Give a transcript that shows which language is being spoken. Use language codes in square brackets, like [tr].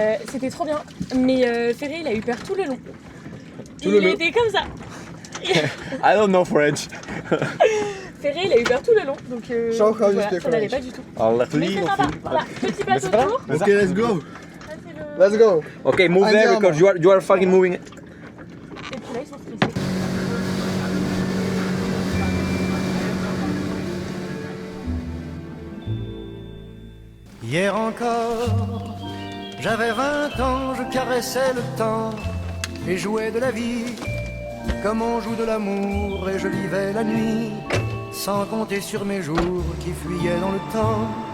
[fr] C'était trop bien, mais Ferré il a eu peur tout le long. Tout le long. était comme ça. [en] I don't know French. [fr] Ferré il a eu peur tout le long, donc voilà, ça n'allait pas du tout. Mais c'est sympa, voilà, petit bateau tour. [en] Ok, let's go. Let's go. Okay, move there because you are fucking moving. [fr] Et puis là ils sont stressés. Hier encore, j'avais 20 ans, je caressais le temps et jouais de la vie comme on joue de l'amour, et je vivais la nuit sans compter sur mes jours qui fuyaient dans le temps.